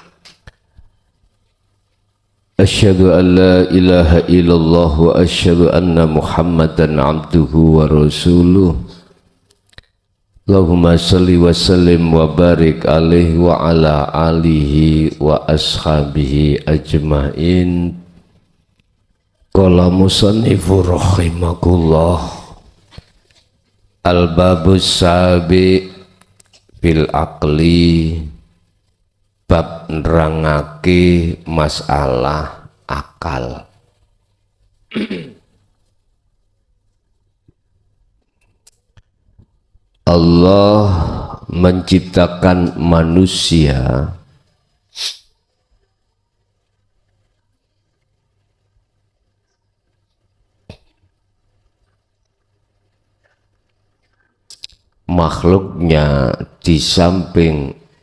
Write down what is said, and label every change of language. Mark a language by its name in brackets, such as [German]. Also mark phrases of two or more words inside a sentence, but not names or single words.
[Arabic] أشهد أن لا إله إلا الله وأشهد أن محمدا عبده ورسوله. اللهم صل وسلم وبارك عليه وعلى آله وأصحابه أجمعين. قال مصنف رحمكم الله الباب السابع في العقل, [Javanese] bab nerangake masalah akal. [Indonesian] Allah menciptakan manusia makhluknya di samping